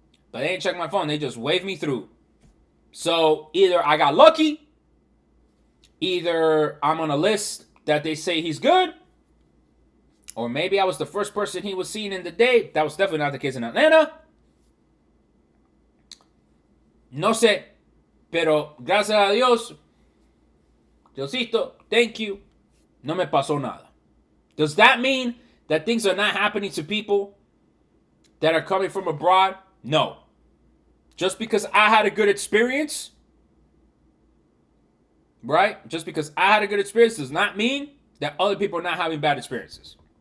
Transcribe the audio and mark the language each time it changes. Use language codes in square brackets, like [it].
[en] But they didn't check my phone. They just waved me through. So either I got lucky, either I'm on a list that they say he's good, or maybe I was the first person he was seeing in the day. That was definitely not the case in Atlanta. [es] No sé, pero gracias a Dios, Diosito, [en] thank you, [es] no me pasó nada. [en] Does that mean that things are not happening to people that are coming from abroad? No. Just because I had a good experience, right? Just because I had a good experience does not mean that other people are not having bad experiences.